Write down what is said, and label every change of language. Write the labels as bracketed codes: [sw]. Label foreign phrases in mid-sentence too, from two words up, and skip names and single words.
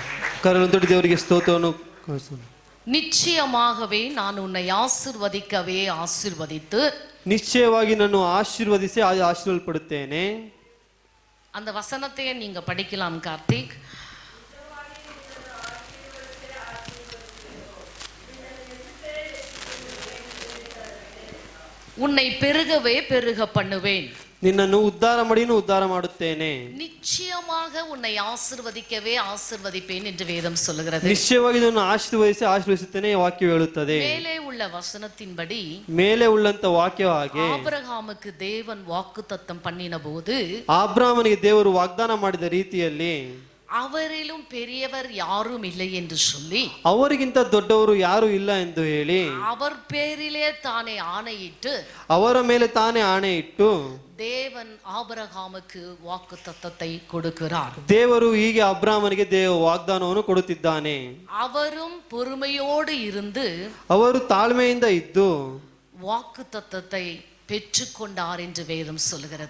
[kn] ಕರಗಳನ್ನು ತೊಟ್ಟು ದೇವರಿಗೆ ಸ್ತೋತ್ರವನ್ನು ಕಳಿಸೋಣ. [ta] நிச்சயமாகவே நான் உன்னை ஆசீர்வதிக்கவே ஆசீர்வதித்து [kn] ನಿಶ್ಚಯವಾಗಿ ನಾನು ಆಶೀರ್ವದಿಸಿ ಆಶೀರ್ವಲ್ಪಡುತ್ತೇನೆ. [ta] அந்த வசனத்தையே நீங்க படிக்கலாம் கார்த்திக். உன்னை பெருகவே பெருக பண்ணுவேன். [kn] ನಿನ್ನನ್ನು ಉದ್ಧಾರ ಮಾಡುತ್ತೇನೆ. [ta] நிச்சயமாக உன்னை ஆசீர்வதிக்கவே ஆசீர்வதிப்பேன் என்று வேதம் சொல்லுகிறது. [kn] ನಿಶ್ಚಯವಾಗಿ ನಾನು ಆಶೀರ್ವದಿಸುತ್ತೇನೆ ವಾಕ್ಯ ಹೇಳುತ್ತದೆ. [ta] மேலே உள்ள வசனத்தின்படி [kn] ಮೇಲೆ ಉಳ್ಳಂತ ವಾಕ್ಯ ಹಾಗೆ [ta] ஆபிரகாமுக்கு தேவன் வாக்குத்தத்தம் பண்ணின போது [kn] ಆಬ್ರಾಮನಿಗೆ ದೇವರು ವಾಗ್ದಾನ ಮಾಡಿದ ರೀತಿಯಲ್ಲಿ [ta] அவரிலும் பெரியவர் யாரும் இல்லை என்று சொல்லி [kn] ಅವರಿಗಿಂತ ದೊಡ್ಡವರು ಯಾರು ಇಲ್ಲ ಎಂದು ಹೇಳಿ [ta] அவர் பேரிலே தானே ஆணையிட்டு [kn] ಅವರ ಮೇಲೆ ತಾನೇ ಆಣೆ ಇಟ್ಟು [ta] தேவன் ஆபிரகாமுக்கு வாக்குத்தத்தத்தை கொடுக்கிறார். [kn] ದೇವರು ಹೀಗೆ ಅಬ್ರಾಮನಿಗೆ ವಾಗ್ದಾನವನ್ನು ಕೊಡುತ್ತಿದ್ದಾನೆ. [ta] அவரும் பொறுமையோடு இருந்து [kn] ಅವರು ತಾಳ್ಮೆಯಿಂದ ಇದ್ದು [ta] வாக்குத்தத்தத்தை பெற்றுக்கொண்டார் என்று வேதம் சொல்கிறது.